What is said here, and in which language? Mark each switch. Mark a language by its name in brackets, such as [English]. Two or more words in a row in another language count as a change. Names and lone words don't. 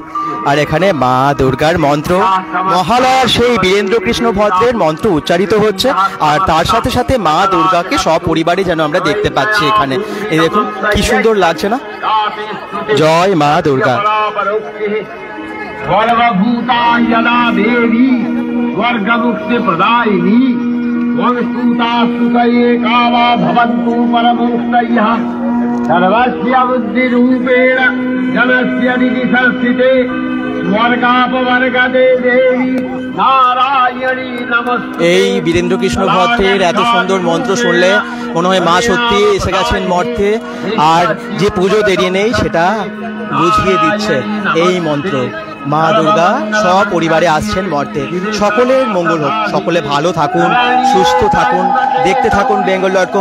[Bangla] আর এখানে মা দুর্গার মন্ত্র, মহালয়ার সেই বীরেন্দ্র কৃষ্ণ ভদ্রের মন্ত্র উচ্চারিত হচ্ছে, আর তার সাথে সাথে মা দুর্গাকে সপরিবারে যেন আমরা দেখতে পাচ্ছি এখানে। এই দেখুন কি সুন্দর লাগছে না? জয় মা দুর্গা। [Sanskrit] सर्वभूतायना देवी स्वर्गमुक्ति प्रदायिनी वंस्तुतास्तुतये कामा भवन्तु परमोक्तयः सर्वस्य बुद्धिरूपेण जनस्य निधि संस्थिते स्वर्गापवर्गदे देवी नारायणी नमस्ते। [Bangla] এই বীরেন্দ্র কৃষ্ণ ভদ্রের এত সুন্দর মন্ত্র শুনলে মনে হয় মা সত্যি এসে গেছেন মর্তে, আর যে পুজো দেরি নেই সেটা বুঝিয়ে দিচ্ছে এই মন্ত্র। মা দুর্গা সপরিবারে আসছেন মর্তে। সকলের মঙ্গল হোক, সকলে ভালো থাকুন, সুস্থ থাকুন, দেখতে থাকুন বেঙ্গল.com।